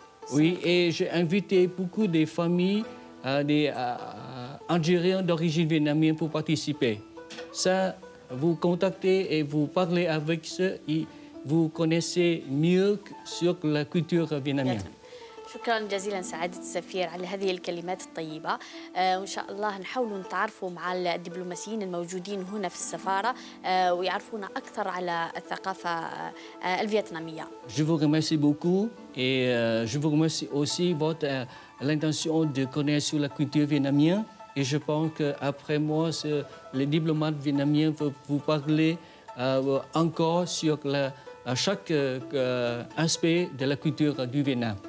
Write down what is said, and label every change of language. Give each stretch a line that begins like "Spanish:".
French: Oui, et j'ai invité beaucoup de familles, des Algériens d'origine vietnamienne pour participer. Ça, vous contactez et vous parlez avec eux et vous connaissez mieux sur la culture vietnamienne.
Arabic: شكرا جزيلا سعادة السفير على هذه الكلمات الطيبة وإن شاء الله نحاول نتعرفوا مع الدبلوماسيين الموجودين هنا في السفارة ويعرفونا أكثر على الثقافة الفيتنامية.
French: Je vous remercie beaucoup et je vous remercie aussi votre l'intention de connaître sur la culture vietnamienne et je pense qu'après moi, les diplomates vietnamiens vont vous parler encore sur chaque aspect de la culture du Vietnam.